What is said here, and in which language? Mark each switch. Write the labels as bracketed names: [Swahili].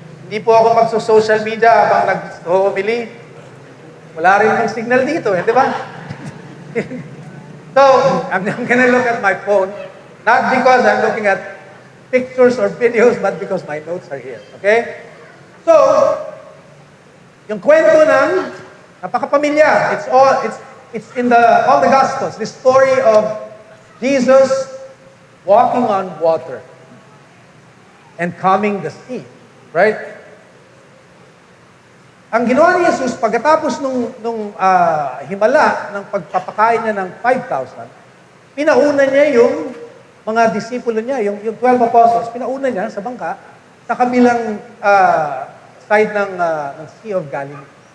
[Filipino] Hindi po ako magso-social media habang nag-homily. Wala rin yung signal dito, di ba? [English] So, I'm gonna look at my phone, not because I'm looking at pictures or videos, but because my notes are here. Okay? [Filipino] So, yung kwento ng napakapamilya. [English] It's in all the Gospels. The story of Jesus walking on water and calming the sea. Right? [Filipino] Ang ginawa ni Jesus, pagkatapos nung himala ng pagpapakain niya ng 5,000, pinauna niya yung mga disipulo niya, yung 12 apostles, pinauna niya sa bangka sa kabilang side ng Sea of Galilee.